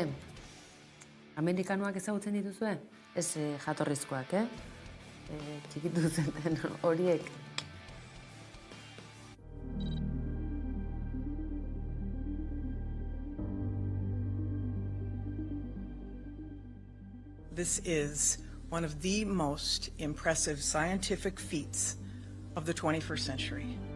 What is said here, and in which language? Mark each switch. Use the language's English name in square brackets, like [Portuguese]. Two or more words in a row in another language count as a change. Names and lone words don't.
[Basque] Amerikanoak ezagutzen dituzue? Ez jatorrizkoak, txikitu zenten horiek. [English] This is one of the most impressive scientific feats of the 21st century.